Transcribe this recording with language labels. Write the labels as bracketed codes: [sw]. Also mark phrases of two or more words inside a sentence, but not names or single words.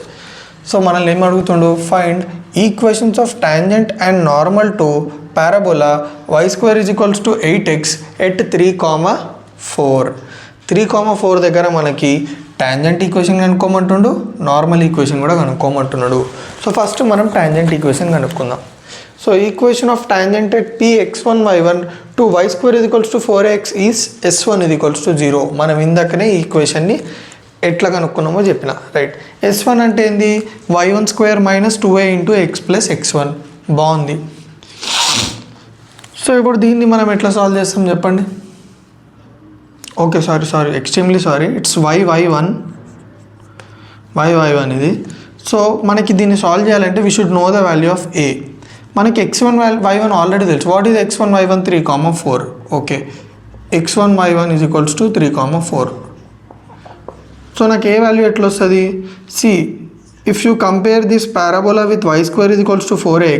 [te] సో మనల్ని ఏం అడుగుతుండు, [en] find equations of tangent and normal to parabola y² = 8x at 3,4. [te] 3,4 దగ్గర మనకి [en] tangent equation [te] కనుక్కోమంటుండు, [en] normal equation [te] కూడా కనుక్కోమంటున్నాడు. [en] so first మనం tangent equation కనుక్కుందాం. so equation of tangent at px1 y1 to y² = 4x is s1 = 0. [te] మనం ఇందాకనే ఈ ఈక్వేషన్ని ఎట్లా కనుక్కున్నామో చెప్పిన, రైట్. s1 అంటే ఏంది, y1² - 2a [en] into x plus x1. [te] బాగుంది. సో ఇప్పుడు దీన్ని మనం ఎట్లా సాల్వ్ చేస్తాం చెప్పండి. [en] okay, sorry, extremely sorry, it's y1 ఇది. సో [te] మనకి దీన్ని సాల్వ్ చేయాలంటే [en] we should know the value of a. [te] మనకి x1 y1 ఆల్రెడీ తెలుసు. [en] what is x1 y1? 3,4. [te] ఓకే, x1 y1 = 3,4. [en] సో [te] నాకు ఏ వాల్యూ ఎట్లా వస్తుంది, [en] see if you compare this parabola with y² = 4x.